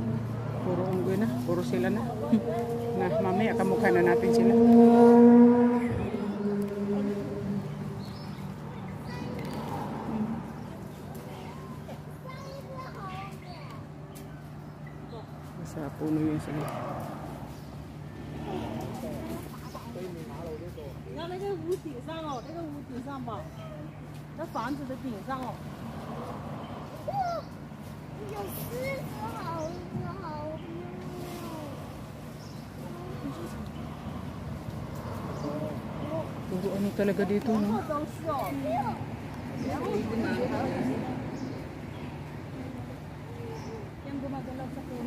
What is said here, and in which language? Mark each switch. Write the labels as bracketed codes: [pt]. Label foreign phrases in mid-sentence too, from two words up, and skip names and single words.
[tl] Puro unggoy na. Puro sila na. Na, mamaya kamukha na natin sila. Sa puno yun sila. [zh] 你看那个屋顶上哦，那个屋顶上吧，那房子的顶上哦。有狮子，好 [tl] Puro ano talaga dito, no? [zh] 都是哦。 [tl] Yung gumagalaw sa puno.